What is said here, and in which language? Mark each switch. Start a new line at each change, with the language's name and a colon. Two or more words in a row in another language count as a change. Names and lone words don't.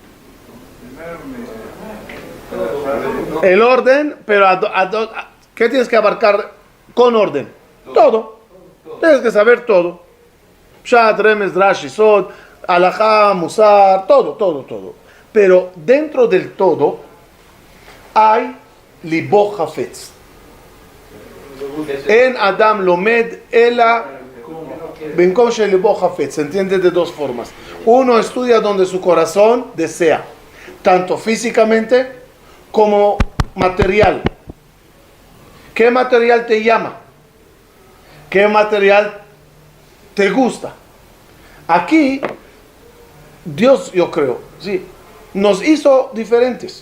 Spanish: El orden, pero ¿qué tienes que abarcar con orden? Todo. Tienes que saber todo.
Hebrew: פשט, רמז, דרש, סוד, הלכה, מוסר,
Spanish: todo. Pero dentro del todo hay
Hebrew: לבו חפץ. אין אדם לומד אלא במקום שלבו חפץ.
Spanish: Se entiende de dos formas. Uno estudia donde su corazón desea, tanto físicamente como material. ¿Qué material te llama? ¿Qué material te gusta? Aquí Dios, yo creo, sí, nos hizo diferentes.